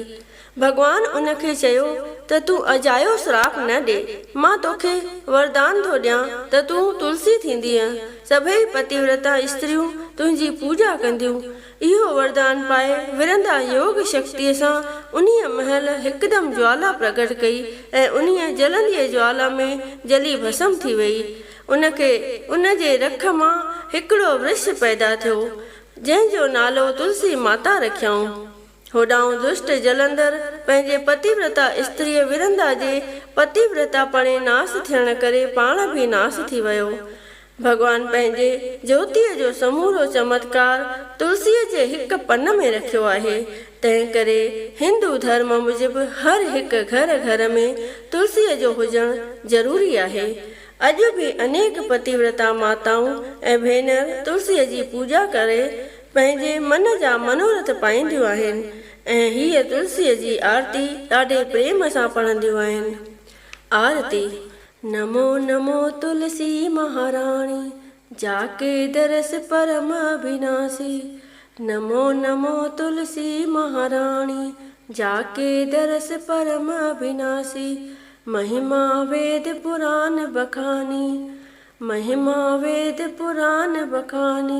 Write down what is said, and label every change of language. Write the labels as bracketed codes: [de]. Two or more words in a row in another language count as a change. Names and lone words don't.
[sd] भगवान उनखे चयो त तूं अजायो श्राप न ॾे, मां तोखे वरदान थो ॾियां त तूं तुलसी थींदीअ, सभई पतिव्रता स्त्रियूं तुंहिंजी पूजा कंदियूं। इहो वरदान पाए विरंदा योग शक्तिअ सां उन्हीअ महल हिकदमि ज्वाला प्रकट कई ऐं उन्हीअ जलंदीअ ज्वाला में जली भस्म थी वई। उनखे उन जे रख मां हिकिड़ो वृक्ष पैदा थियो, जंहिंजो नालो तुलसी माता रखियऊं। होॾां दुष्ट जलंधर पंहिंजे पतिव्रता स्त्रीअ विरंदा जे पतिव्रतापणे नास थियण करे पाण भी नास थी वियो। भगवान पंहिंजे ज्योतिअ जो समूरो चमत्कार तुलसीअ जे हिक पन में रखियो आहे। तंहिं करे हिंदू धर्म मूजिबि हर हिकु घर में तुलसीअ जो हुजणु ज़रूरी आहे। अॼु भी अनेक पतिव्रता माताऊं ऐं भेनर तुलसीअ जी पूजा करे पंहिंजे मन जा मनोरथ पाईंदियूं आहिनि ऐं हीअ तुलसीअ जी आरती ॾाढे प्रेम सां पढ़ंदियूं आहिनि। आरती। [hi] नमो नमो तुलसी महाराणी, जाके दरस परम अविनाशी। नमो नमो तुलसी महाराणी, जाके दरस परम अविनाशी। महिमा वेद पुराण बखानी, महिमा वेद पुराण बखानी।